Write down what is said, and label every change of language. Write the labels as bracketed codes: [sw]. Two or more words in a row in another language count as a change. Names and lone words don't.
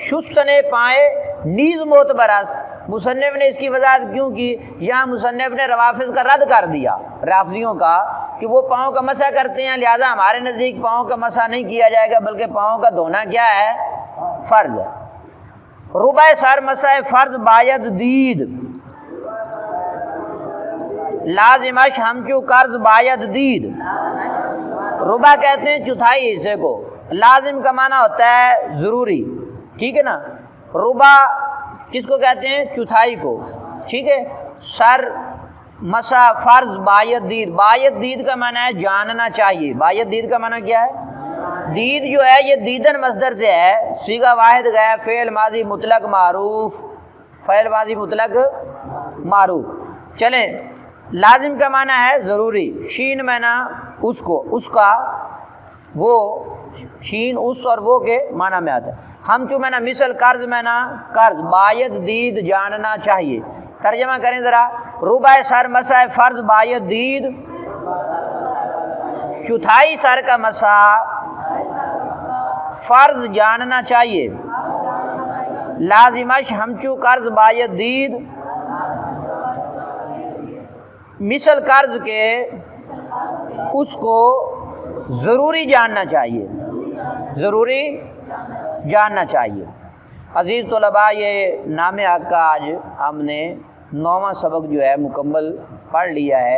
[fa] شستن پائے نیز معتبراست. [ur] مصنف نے اس کی وضاحت کیوں کی؟ یہاں مصنف نے روافض کا رد کر دیا، رافضیوں کا، کہ وہ پاؤں کا مسح کرتے ہیں، لہذا ہمارے نزدیک پاؤں کا مسح نہیں کیا جائے گا بلکہ پاؤں کا دھونا کیا ہے؟ فرض ہے. [fa] ربع سر مسح فرض باید دید، لازمش ہمچو قرض باید دید. [ur] ربع کہتے ہیں چوتھائی حصے کو. لازم کا معنی ہوتا ہے ضروری. ٹھیک ہے نا، ربع کس کو کہتے ہیں؟ چوتھائی کو. ٹھیک ہے، [fa] سر مسح فرض باید دید. باید دید [ur] کا معنی ہے جاننا چاہیے. [fa] باید دید [ur] کا معنی کیا ہے؟ دید جو ہے یہ دیدن مصدر سے ہے. صیغہ واحد گیا، فعل ماضی مطلق معروف، فعل ماضی مطلق معروف. چلیں، لازم کا معنی ہے ضروری. شین معنی اس کو، اس کا، وہ، شین اس اور وہ کے معنی میں آتا ہے. ہم چو معنی مثل، قرض معنی قرض، [fa] باید دید [ur] جاننا چاہیے. ترجمہ کریں ذرا. [fa] ربع سر مسح فرض باید دید، [ur] چوتھائی سر کا مسح فرض جاننا چاہیے. [fa] لازمش ہمچو قرض باید دید، [ur] مثل قرض کے اس کو ضروری جاننا چاہیے، ضروری جاننا چاہیے۔ عزیز طلباء، یہ نام حق کا آج ہم نے 9واں سبق جو ہے مکمل پڑھ لیا ہے۔